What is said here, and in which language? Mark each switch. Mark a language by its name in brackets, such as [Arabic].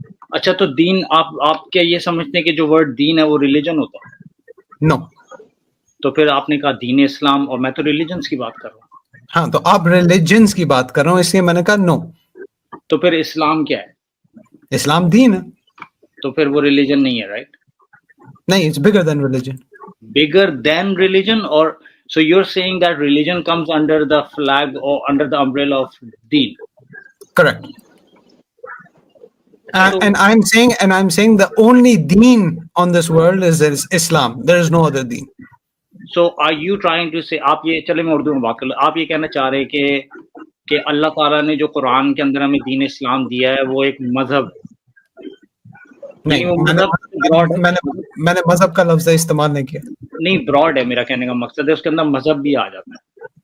[Urdu] اچھا تو دین آپ کیا یہ سمجھتے ہیں کہ جو ورڈ دین ہے وہ ریلیجن ہوتا ہے؟ نو. تو پھر آپ نے کہا دین اسلام، اور میں تو ریلیجنس کی بات کر رہا ہوں. ہاں تو آپ ریلیجنس کی بات کر رہا ہوں اس لیے میں نے کہا نو. تو پھر اسلام کیا ہے؟ اسلام دین ہے. تو پھر وہ ریلیجن نہیں ہے، رائٹ؟ [English] نہیں، it's bigger than religion. Bigger than religion, or so you're saying that religion comes under the flag or under the umbrella of deen? Correct. So And I'm saying the only deen on this world is Islam. There is no other deen. are you trying to say [Urdu] آپ یہ چلے میں اردو میں بات کر لوں، آپ یہ کہنا چاہ رہے کہ اللہ تعالیٰ نے جو قرآن کے اندر ہمیں دین اسلام دیا ہے وہ ایک مذہب، یعنی وہ مذہب میں نے مذہب کا لفظ استعمال نہیں کیا. نہیں، براڈ ہے میرا کہنے کا مقصد ہے، اس کے اندر مذہب بھی آ جاتا ہے.